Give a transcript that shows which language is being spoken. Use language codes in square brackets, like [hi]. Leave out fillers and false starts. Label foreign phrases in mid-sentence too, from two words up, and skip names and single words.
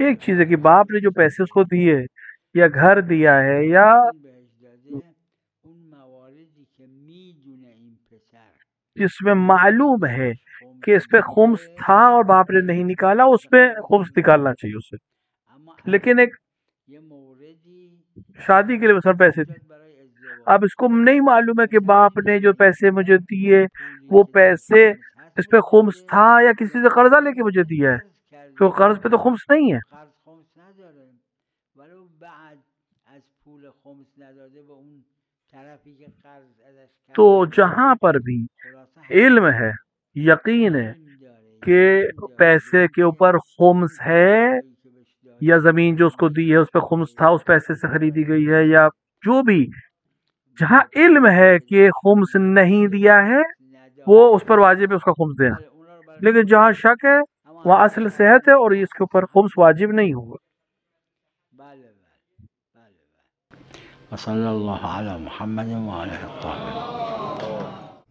[ur] ایک چیز ہے کہ باپ نے جو پیسے اس کو دیے یا گھر دیا ہے یا [fa] بهش داده، اون مواردی که میدونه این پسر [ur] جس میں معلوم ہے کہ اس پہ خمس تھا اور باپ نے نہیں نکالا، اس پہ خمس نکالنا چاہیے اسے. [fa] اما [ur] لیکن ایک [fa] یه موردی [ur] شادی کے لیے مثلا پیسے دیے، [fa] برای ازدواج [ur] اب اس کو نہیں معلوم ہے کہ باپ نے جو پیسے مجھے دیے وہ پیسے اس پہ خمس تھا یا کسی سے قرضہ لے کے مجھے دیا ہے، تو قرض پہ تو خمس نہیں ہے. [fa] قرض خمس نداره، ولو بعد از پول خمس نداده به اون طرفی که قرض ازش کرده، [ur] تو جہاں پر بھی [fa] خلاصه [ur] علم ہے، یقین ہے [fa] علم داره، [ur] کہ [fa] یقین داره [ur] پیسے کے اوپر خمس ہے [fa] پولهایی که بهش داده [ur] یا زمین جو اس کو دی ہے اس پہ خمس تھا، اس پیسے سے خریدی گئی ہے، یا جو بھی، جہاں علم ہے کہ خمس نہیں دیا ہے وہ اس پر واجب ہے اس کا خمس دینا. [fa] بله اونا رو برای [ur] لیکن جہاں شک ہے وہاں اصل صحت ہے اور اس کے اوپر خمس واجب نہیں ہوگا. [fa] بله بله بله. [ar] وصلی الله علی محمد و آله الطاهرین.